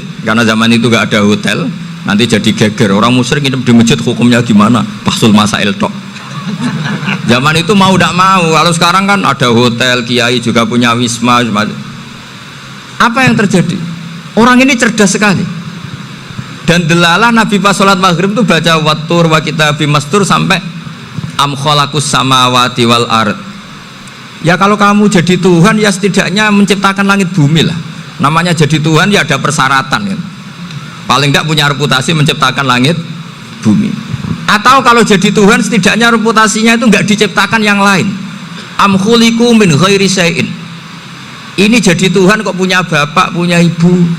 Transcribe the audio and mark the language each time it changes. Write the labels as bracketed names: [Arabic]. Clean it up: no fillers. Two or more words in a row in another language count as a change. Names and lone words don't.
[Indonesian] Karena zaman itu gak ada hotel, nanti jadi geger. Orang musyrik nginep di masjid hukumnya gimana? [Arabic] Bahsul masail [Indonesian] tok. Zaman itu mau tidak mau. Kalau sekarang kan ada hotel, kiai juga punya wisma. Apa yang terjadi? Orang ini cerdas sekali. Dan delalah Nabi pas sholat maghrib itu baca [Arabic] wattur wa kitabim mastur [Indonesian] sampai [Arabic] am khalaqus samawati wal ard. [Indonesian] Ya kalau kamu jadi Tuhan ya setidaknya menciptakan langit bumi lah. Namanya jadi Tuhan ya ada persyaratan ya. Paling tidak punya reputasi menciptakan langit bumi. Atau kalau jadi Tuhan setidaknya reputasinya itu enggak diciptakan yang lain. [Arabic] Am khuliqu min ghairi syai'in. [Indonesian] Ini jadi Tuhan kok punya bapak, punya ibu.